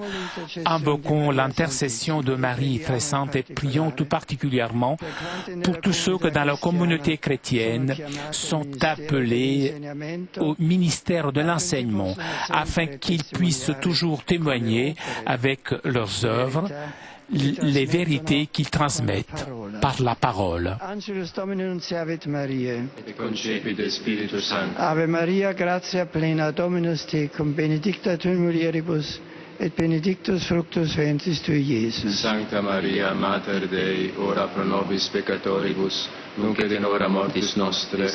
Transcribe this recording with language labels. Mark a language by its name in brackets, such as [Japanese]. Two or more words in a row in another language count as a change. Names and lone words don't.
[French] Invoquons l'intercession de Marie très sainte et prions tout particulièrement pour tous ceux que dans la communauté chrétienne sont appelés au ministère de l'enseignement afin qu'ils puissent toujours témoigner avec leurs œuvres les vérités qu'ils transmettent par la parole. [Latin] Angelus Domini nunciavit Mariae. Et concepit Spiritus Sancti. Ave Maria, gratia plena, Dominus tecum, benedicta tu in mulieribus, et benedictus fructus ventris tui, Iesus. Sancta Maria, Mater Dei, ora pro nobis peccatoribus, nunc et in hora mortis nostre.